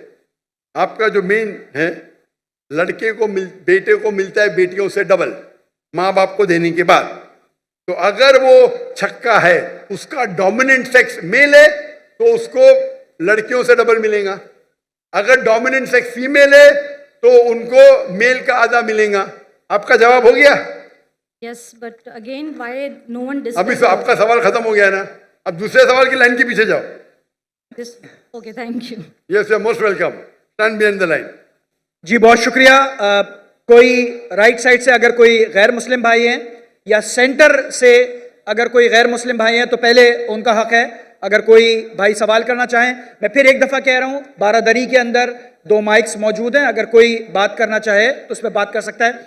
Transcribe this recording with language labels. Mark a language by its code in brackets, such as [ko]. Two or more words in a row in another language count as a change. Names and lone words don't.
[hi] आपका जो मेन है, लड़के को बेटे को मिलता है बेटियों से डबल माँ बाप को देने के बाद। तो अगर वो छक्का है, उसका [en] dominant sex [hi] मेल है तो उसको लड़कियों से डबल मिलेगा। अगर [en] dominant sex [hi] फीमेल है तो उनको मेल का आधा मिलेगा। आपका जवाब हो गया? [en] Yes, but again, why no one [hi] अभी तो आपका सवाल खत्म हो गया ना, अब दूसरे सवाल की लाइन के पीछे जाओ। [en] this? Okay, thank you. Yes, you are most welcome, stand behind the line. [hi] जी बहुत शुक्रिया। कोई [en] right side [hi] से अगर कोई गैर मुस्लिम भाई हैं या सेंटर से अगर कोई गैर मुस्लिम भाई हैं तो पहले उनका हक है अगर कोई भाई सवाल करना चाहें। मैं फिर एक दफ़ा कह रहा हूँ, बारादरी के अंदर 2 माइक्स मौजूद हैं, अगर कोई बात करना चाहे तो उस पर बात कर सकता है।